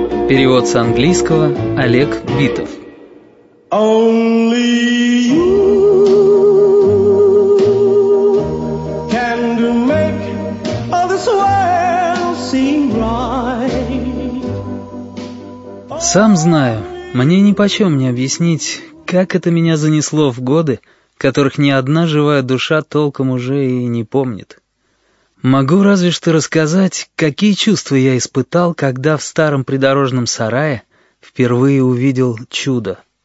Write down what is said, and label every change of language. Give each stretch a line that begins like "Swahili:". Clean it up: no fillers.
Russian: Перевод с английского Олег Битов.
English: Only you can to make all this world seem right.
Russian: Сам знаю, мне нипочем не объяснить, как это меня занесло в годы, которых ни одна живая душа толком уже и не помнит. Могу разве что рассказать, какие чувства я испытал, когда в старом придорожном сарае впервые увидел чудо.